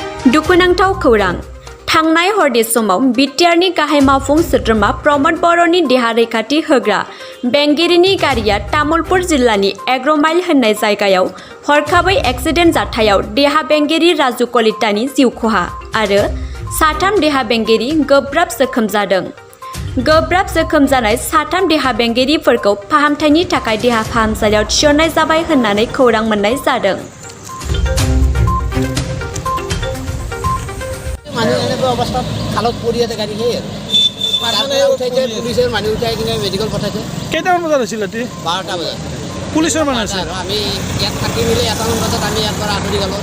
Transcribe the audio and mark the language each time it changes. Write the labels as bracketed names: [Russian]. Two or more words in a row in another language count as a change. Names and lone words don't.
[Bodo] दुखुनांथाव खौरां थांनाय हरनि समाव बिटिआरनि गाहाय मावफुं सोद्रोमा रमद बर'ननि देहा रैखाथि होग्रा बेंगिरिनि गारिया तामुलपुर जिल्लानि एग्रमाइल होननाय जायगायाव हरखाबै एक्सिडेन्ट जाथायाव देहा बेंगिरि राजु कलितानि जिउ खहा आरो साथाम देहा बेंगिरि गोब्राब जोखोम जादों। गोब्राब जोखोम जानाय साथाम देहा बेंगिरिफोरखौ फाहामथायनि थाखाय देहा फाहामसालियाव थिसननाय जाबाय होननानै खौरां मोननाय जादों। [Assamese] মানুহ এনেকুৱা অৱস্থাত খালত পৰি আছে গাড়ী সেই উঠাইছে পুলিচৰ মানুহ উঠাই কিনে মেডিকেল পঠাইছে। কেইটামান বজাত হৈছিল ৰাতি? 12টা বজাত। পুলিচৰ মানুহ আছিল? আমি ইয়াত থাকি মেলি 1টামান বজাত আমি ইয়াৰ পৰা আঁতৰি গ'লোঁ।